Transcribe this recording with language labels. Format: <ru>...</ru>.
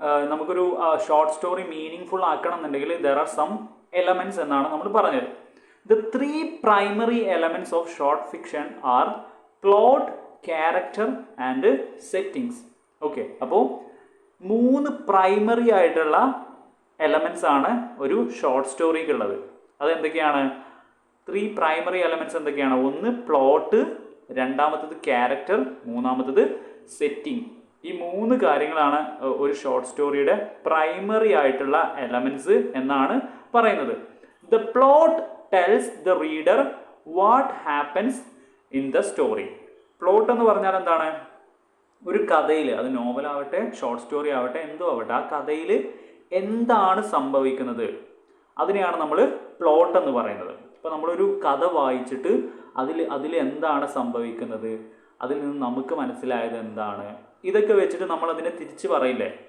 <ml>നമുക്കൊരു short story meaning full ആക്കണം എന്നുണ്ടെങ്കിൽ</ml> <en>there are some elements</en> <ml>എന്നാണ് നമ്മൾ പറഞ്ഞത്.</ml> <en>The three primary elements of short fiction are plot, character and settings.</en> <ml>Okay, അപ്പോൾ 3 പ്രൈമറി ആയിട്ടുള്ള എലമെൻറ്റ്സ് ആണ് ഒരു ഷോർട്ട് സ്റ്റോറിക്കുള്ളത്. അതെന്തൊക്കെയാണ്? 3 പ്രൈമറി എലമെൻറ്റ്സ് എന്തൊക്കെയാണ്? ഒന്ന് പ്ലോട്ട്, രണ്ടാമത്തത് ക്യാരക്ടർ, മൂന്നാമത്തത് സെറ്റിംഗ്. ഈ 3 കാര്യങ്ങളാണ് ഒരു ഷോർട്ട് സ്റ്റോറിയുടെ പ്രൈമറി ആയിട്ടുള്ള എലമെൻറ്റ്സ് എന്നാണ് പറയുന്നത്.</ml> <en>The plot tells the reader what happens in the story.</en> <ml>Plot എന്ന് പറഞ്ഞാൽ എന്താണ്? ഒരു കഥയിൽ, അത് നോവലാവട്ടെ ഷോർട്ട് സ്റ്റോറി ആവട്ടെ എന്തോ ആവട്ടെ, ആ കഥയിൽ എന്താണ് സംഭവിക്കുന്നത് അതിനെയാണ് നമ്മൾ പ്ലോട്ട് എന്ന് പറയുന്നത്. ഇപ്പോൾ നമ്മളൊരു കഥ വായിച്ചിട്ട് അതിൽ എന്താണ് സംഭവിക്കുന്നത്, അതിൽ നിന്ന് നമുക്ക് മനസ്സിലായത് എന്താണ്, ഇതൊക്കെ വെച്ചിട്ട് നമ്മളതിനെ തിരിച്ച് പറയില്ലേ?</ml>